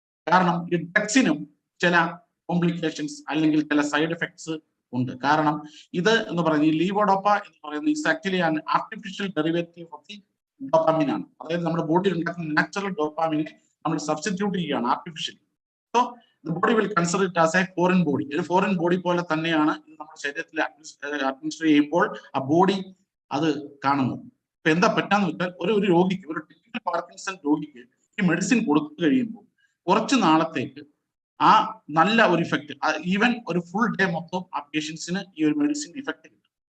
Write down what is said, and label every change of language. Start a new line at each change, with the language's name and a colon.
Malayalam: കാരണം ഈ ഡ്രഗ്സിനും ചില കോംപ്ലിക്കേഷൻസ് അല്ലെങ്കിൽ ചില സൈഡ് എഫക്ട്സ് ഉണ്ട്. കാരണം ഇത് എന്ന് പറയുന്നത് ഈ ലീവോഡോപ്പ എന്ന് പറയുന്നത്
English: is actually an artificial derivative of the dopamine
Malayalam: ആണ്. അതായത് നമ്മുടെ ബോഡിയിൽ ഉണ്ടാക്കുന്ന നാച്ചുറൽ ഡോപ്പാമിനെ നമ്മൾ സബ്സ്റ്റിറ്റ്യൂട്ട് ചെയ്യുകയാണ് artificially.
English: So the body will consider it as a foreign body.
Malayalam: ഒരു ഫോറിൻ ബോഡി പോലെ തന്നെയാണ് ഇത് നമ്മുടെ ശരീരത്തിൽ അഡ്മിനിസ്റ്റർ ചെയ്യുമ്പോൾ ആ ബോഡി അത് കാണുന്നത്. ഇപ്പൊ എന്താ പറ്റാന്ന് വെച്ചാൽ ഒരു രോഗിക്ക്, ഒരു ടിപ്പിക്കൽ പാർക്കിൻസൺ രോഗിക്ക് ഈ മെഡിസിൻ കൊടുത്തു കഴിയുമ്പോൾ കുറച്ച് നാളത്തേക്ക് ആ നല്ല ഒരു ഇഫക്റ്റ്, ഈവൻ ഒരു ഫുൾ ഡേ മൊത്തം ആ പേഷ്യൻസിന് ഈ ഒരു മെഡിസിൻ ഇഫക്റ്റ് കിട്ടും.